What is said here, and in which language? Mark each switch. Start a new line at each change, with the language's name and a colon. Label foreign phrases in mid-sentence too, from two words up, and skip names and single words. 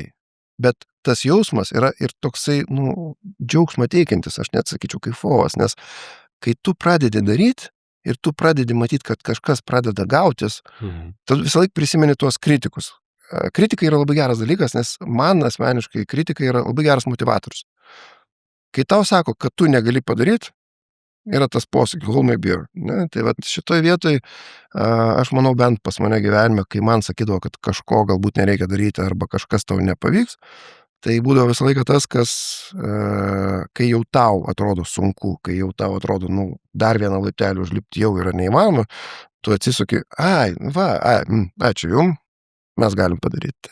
Lithuanian: Bet tas jausmas yra ir toksai, džiaugsmą teikiantis, aš net sakyčiau, kaifovas, nes kai tu pradedi daryti ir tu pradedi matyti, kad kažkas pradeda gautis, tu visą laiką prisimeni tuos kritikus. Kritika yra labai geras dalykas, nes man asmeniškai kritika yra labai geras motivatorius. Kai tau sako, kad tu negali padaryti, yra tas posakis,
English: hold my beer.
Lithuanian: Tai šitoje vietoje, aš manau, bent pas mane gyvenime, kai man sakydavo, kad kažko galbūt nereikia daryti arba kažkas tau nepavyks, tai būdavo visą laiką tas, kas, kai jau tau atrodo sunku, kai jau tau atrodo, dar vieną laiptelį užlipti jau yra neįmanoma, tu atsisuki, ačiū jum, mes galim padaryti.